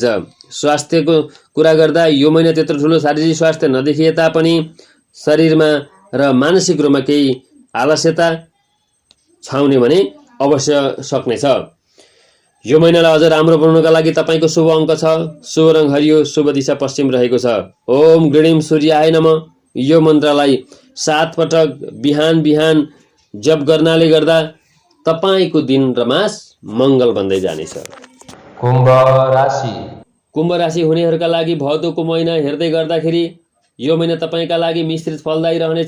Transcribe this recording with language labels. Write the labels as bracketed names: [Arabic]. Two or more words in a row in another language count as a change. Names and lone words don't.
[Nepali] स्वास्थ्यको कुरा गर्दा यो महिना त्यत्रो ठुलो शारीरिक स्वास्थ्य नदेखिए तापनि शरीरमा र मानसिक रूपमा केही आलस्यता छाउने भने अवश्य सक्नेछ। यो महिनालाई अझ राम्रो बनाउनका लागि तपाईको शुभ अङ्क छ, शुभ रङ हरियो, शुभ दिशा पश्चिम रहेको छ। [Sanskrit] ओम गृणीम सूर्याय नमः [Nepali] यो मन्त्रलाई 7 पटक बिहान बिहान जप गर्नाले गर्दा तपाईको दिन र मास मङ्गल बन्दै जानेछ। कुम्भ राशि। कुम्भ राशि हुनेहरूका लागि भदौको महिना हेर्दै गर्दाखेरि यो महिना तपाईका लागि मिश्रित फलदायी रहनेछ।